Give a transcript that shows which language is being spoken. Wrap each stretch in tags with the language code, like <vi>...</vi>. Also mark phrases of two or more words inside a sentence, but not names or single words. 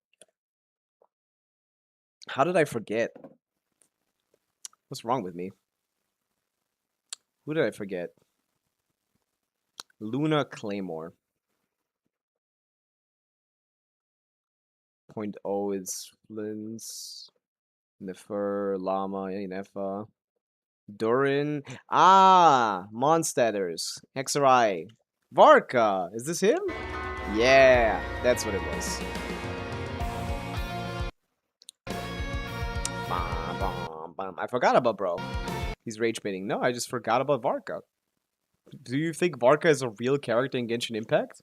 <en>How did I forget? What's wrong with me? Who did I forget? Luna, Claymore. 0.0 is Flins, Nefer, Llama, Inefa, Durin. Ah, Monsters, Hexerai, Varka. Is this him? Yeah, that's what it was. Bum, bum, bum. I forgot about bro. He's rage baiting. No, I just forgot about Varka. Do you think Varka is a real character in Genshin Impact?</en>